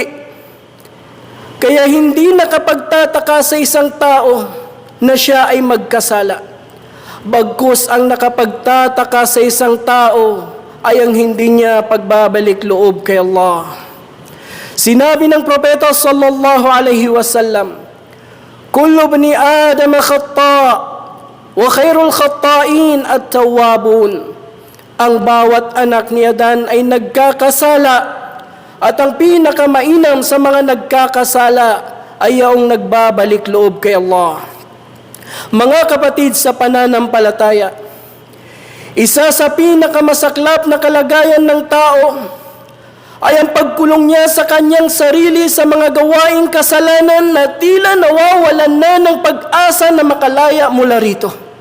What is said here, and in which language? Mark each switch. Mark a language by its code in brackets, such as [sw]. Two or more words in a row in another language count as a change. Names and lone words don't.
[tl] Kaya hindi nakapagtataka sa isang tao na siya ay magkasala. Bagkus ang nakapagtataka sa isang tao ay ang hindi niya pagbabalik loob kay Allah. Sinabi ng propeta [ar] صلى الله عليه وسلم كل بني آدم خطاء وخير الخطائين التوابون." [tl] Ang bawat anak ni Adan ay nagkakasala at ang pinakamainam sa mga nagkakasala ay ang nagbabalik loob kay Allah. Mga kapatid sa pananampalataya, isa sa pinakamasaklap na kalagayan ng tao ay ang pagkulong niya sa kanyang sarili sa mga gawaing kasalanan na tila nawawalan na ng pag-asa na makalaya mula rito.